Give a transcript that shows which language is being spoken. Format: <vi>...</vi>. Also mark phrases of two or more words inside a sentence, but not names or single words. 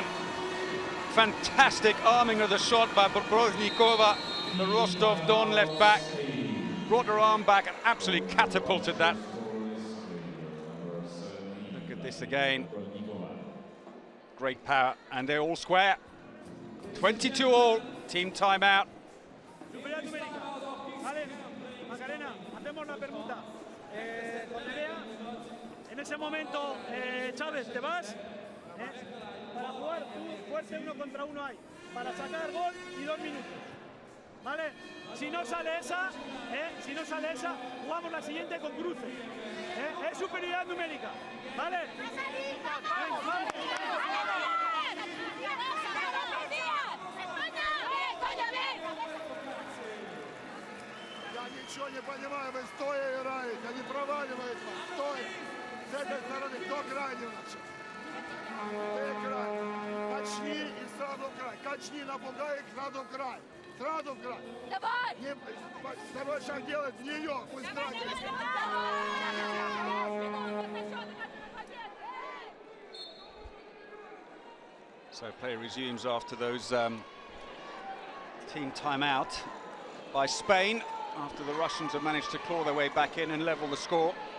<en>Fantastic arming of the shot by Bobrovnikova, the Rostov Don left back. Brought her arm back and absolutely catapulted that. Look at this again. Great power, and they're all square. 22 all, team timeout.</en> <es>Superioridad numérica. Vale, Macarena, hacemos la permuta. Con Nerea, en ese momento, Chávez, te vas. Para jugar fuerte 1 contra 1 ahí. Para sacar gol y 2 minutos. ¿Vale? Si no sale esa, jugamos la siguiente con cruce. Es superioridad numérica. ¿Vale?</es> <ru>Я ничего не понимаю, вы стоя играете, они проваливают вас, стоя. С этой стороны, кто крайний вообще? Ты край. Качни и сразу в край. Качни, напугай их сразу в край. Сразу в край. Давай! Не, второй шаг делать в нее, пусть тратит.</ru> <en>So play resumes after those team timeout by Spain, after the Russians have managed to claw their way back in and level the score.</en>